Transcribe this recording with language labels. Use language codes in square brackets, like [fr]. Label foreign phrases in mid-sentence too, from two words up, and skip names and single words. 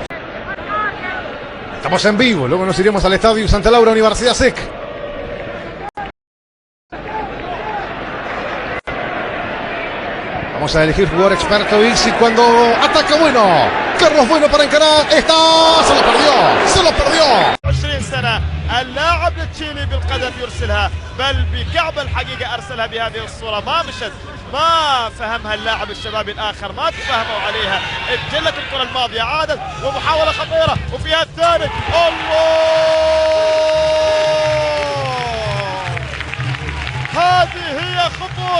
[es] Estamos en vivo, luego nos iremos al Estadio Santa Laura, Universidad SEC. Vamos a elegir jugador experto y si cuando ataca Bueno. Carlos Bueno para encarar. Se lo perdió. [ar] 20 سنة اللاعب التشيلي بالقدم يرسلها بل بكعب الحقيقة أرسلها بهذه الصورة. ما مشت ما فهمها اللاعب الشبابي الآخر ما تفهموا عليها. انجلت الكرة الماضية عادت ومحاولة خطيرة وفيها الثالث. الله هذه هي خطورة.